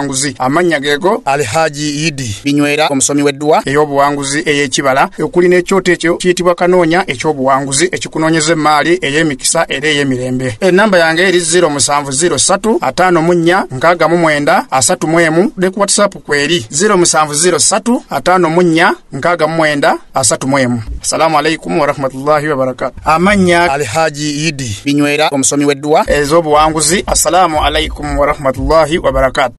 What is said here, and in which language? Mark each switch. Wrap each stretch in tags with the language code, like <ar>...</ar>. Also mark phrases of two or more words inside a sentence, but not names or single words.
<lg>Amanya geego Alhaji Idi Binywera omusomi weddwa ey'obuwanguzi ey'ekibala okuli n'ekyoto ekyo kiyitibwa kanoonya eky'obuwanguzi ekikunoonyeza emaali ey'emikisa era ey'emirembe. Ennamba yange eri 0703546931 ne ku WhatsApp kweri 0703546931.</lg> <ar>السلام عليكم ورحمة الله وبركاته.</ar> <lg>Amanya Alhaji Idi Binywera omusomi weddwa ez'obuwanguzi.</lg> <ar>السلام عليكم ورحمة الله وبركاته.</ar>